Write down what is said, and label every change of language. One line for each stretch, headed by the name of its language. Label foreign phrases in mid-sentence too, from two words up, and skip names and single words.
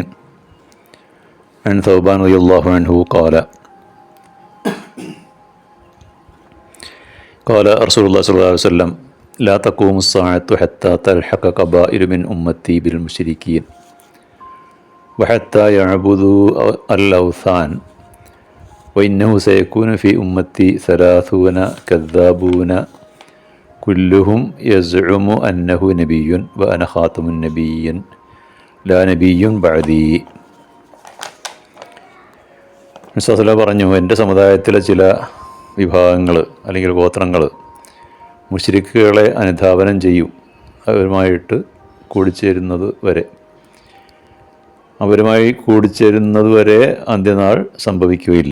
Arabic: عن ثوبان رضي الله عنه قال رسول الله صلى الله عليه وسلم لا تقوم الساعة حتى تلحق قبائل من أمتي بالمشركين وحتى يعبد الأوثان وإنه سيكون في أمتي 30 كذابون كلهم يزعم أنه نبي وأنا خاتم النبيين لا نبي بعدي.
Malayalam: മിസ്സല പറഞ്ഞു, എൻ്റെ സമുദായത്തിലെ ചില വിഭാഗങ്ങൾ അല്ലെങ്കിൽ ഗോത്രങ്ങൾ മുശ്രിക്കുകളെ അനുധാവനം ചെയ്യും. അവരുമായിട്ട് കൂടിച്ചേരുന്നത് വരെ അന്ത്യനാൾ സംഭവിക്കുകയില്ല.